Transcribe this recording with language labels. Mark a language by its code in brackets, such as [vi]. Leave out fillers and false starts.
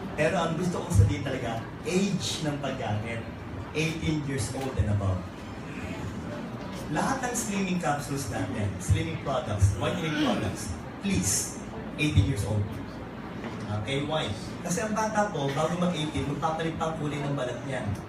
[tl] Pero ang gusto kong sabihin talaga, age ng paggamit. [en] 18 years old and above. Lahat ng slimming capsules natin, slimming products, whitening products, please, 18 years old. Okay, why? [tl] Kasi ang bata po, bago mag-18, magpapalit pa ang kulay ng balat niyan.